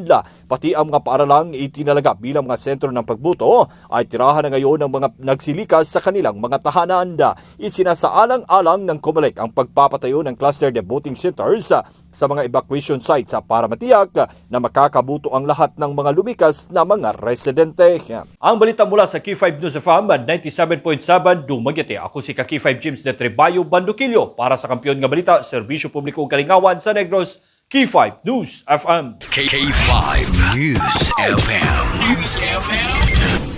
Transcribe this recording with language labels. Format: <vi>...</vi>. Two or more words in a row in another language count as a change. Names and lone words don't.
<tl>Pati ang mga paaralang itinalaga bilang mga sentro ng pagbuto ay tirahan na ngayon ng mga nagsilikas sa kanilang mga tahanan. Isinasaalang-alang ng Comelec ang pagpapatayo ng</tl> <en>cluster voting centers</en> <tl>sa mga</tl> <en>evacuation sites</en> <tl>para matiyak na makakabuto ang lahat ng mga lumikas na mga residente. Ang balita mula sa Q5 News FM 97.7 Dumaguete.</tl> <ceb>Ako si Q5 James de Trebayo Bandukilyo para sa Kampiyon nga Balita, Serbisyo Publiko Kalingawan sa Negros, Q5 News FM. K5 News FM. News FM.</ceb>